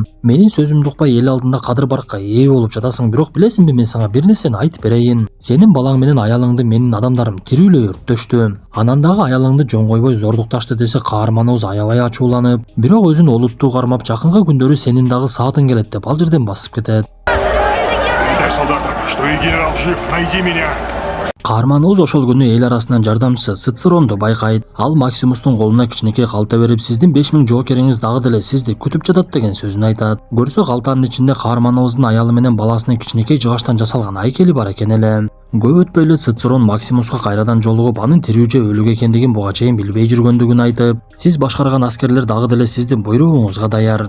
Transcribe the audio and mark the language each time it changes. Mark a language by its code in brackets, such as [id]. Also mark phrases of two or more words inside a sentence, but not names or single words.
[ky] Менин сөзүмдү укпай эл алдында кадыр баркка ээ болуп жатасың, бирок билесиңби, мен сага бир нерсени айтып берейин. Сенин балаң менен аялыңды менин адамдарым тирүүлөй өрттөштү. Анан дагы аялыңды жөн койбой зордукташты десе, каарманыбыз аябай ачууланып, бирок өзүн олуттуу кармап, жакынкы күндөрү сенин дагы саатың келет деп ал жерден басып кетет. [ru] Передай солдатам, что и генерал жив, найди меня. [ky] Каарманыбыз ошол күнү эл арасынан жардамчысы Цицеронду байкайт. Ал Максимустун колуна кичинекей калта берип, сиздин 5000 жоокериңиз дагы деле сизди күтүп жатат деген сөзүн айтат. Көрсө калтанын ичинде каарманыбыздын аялы менен баласынын кичинекей жыгачтан жасалган айкели бар экен эле. Көп өтпөй эле Цицерон Максимуска кайрадан жолугуп, анын тирүү же өлүк экендигин буга чейин билбей жүргөндүгүн айтып, сиз башкарган аскерлер дагы деле сиздин буйругуңузга даяр.